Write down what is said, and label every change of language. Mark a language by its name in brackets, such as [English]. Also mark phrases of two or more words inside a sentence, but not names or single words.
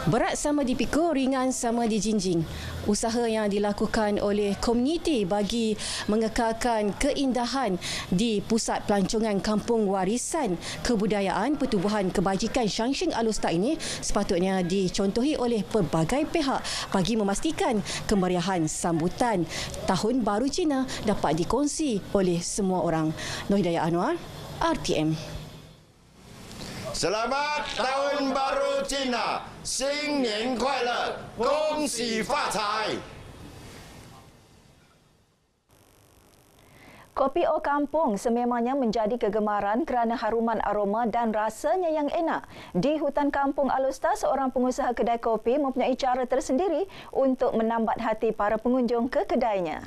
[Malay] Berat sama dipikul, ringan sama dijinjing. Usaha yang dilakukan oleh komuniti bagi mengekalkan keindahan di pusat pelancongan Kampung Warisan Kebudayaan Pertubuhan Kebajikan Shangsheng Alusta ini sepatutnya dicontohi oleh pelbagai pihak bagi memastikan kemeriahan sambutan Tahun Baru Cina dapat dikongsi oleh semua orang. Nur Hidayah Anwar, RTM. Selamat Tahun Baru Cina, [Chinese] 新年快乐，恭喜发财。 [Malay] Kopi O Kampung sememangnya menjadi kegemaran kerana haruman aroma dan rasanya yang enak. Di hutan Kampung Alusta, seorang pengusaha kedai kopi mempunyai cara tersendiri untuk menambat hati para pengunjung ke kedainya.